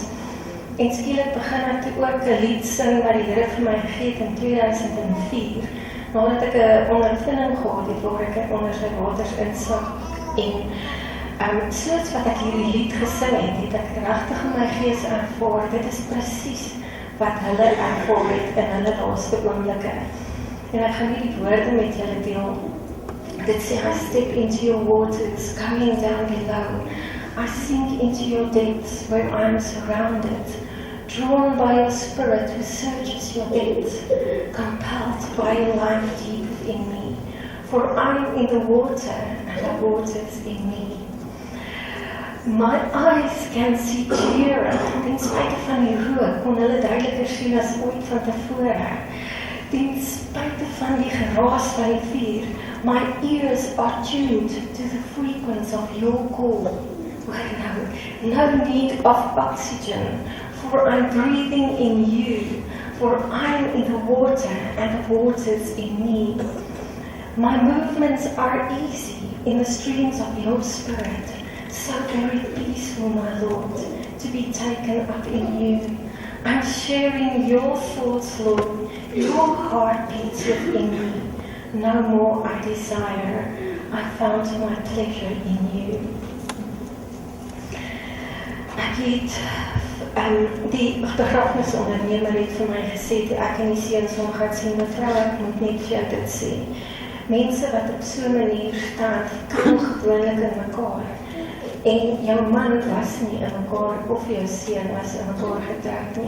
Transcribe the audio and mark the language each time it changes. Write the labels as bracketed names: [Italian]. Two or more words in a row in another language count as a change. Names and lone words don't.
[Afrikaans] En skielik begin ek toe ook 'n lied sing wat die Here vir my gegee het in 2004, nadat ek 'n ondervinding gehad het waar ek onder sy waters insak. En soos wat ek hierdie lied gesing het ek regtig in my gees ervaar, dit is presies wat hulle ervaar het in hulle laaste oomblikke. En ek gaan die woorde met julle deel. Dit sê, [English] I step into your waters, coming down below. I sink into your depths where I am surrounded, drawn by your spirit who searches your depths, compelled by your life deep within me. For I am in the water, and the water is in me. My eyes can see clearer, [Afrikaans] ten spyte van die rook, kon hulle duideliker sien as ooit van tevore. Ten spyte van die geraas van die vuur, [English] my ears are tuned to the frequency of your call. Well, no need of oxygen, for I'm breathing in you, for I'm in the water and the water's in me. My movements are easy in the streams of your spirit, so very peaceful, my Lord, to be taken up in you. I'm sharing your thoughts, Lord, your heart beats within me. No more I desire, I found my pleasure in you. [Afrikaans] Ek het, die begrafnisondernemer het vir my gesê, toe ek in die seunsom gaan sien, mevrou, ek moet net vir jou dit sê. Mense wat op so 'n manier staan, kom gewoonlik in mekaar. En jou man was nie in mekaar, of jou seun was in mekaar getrek nie.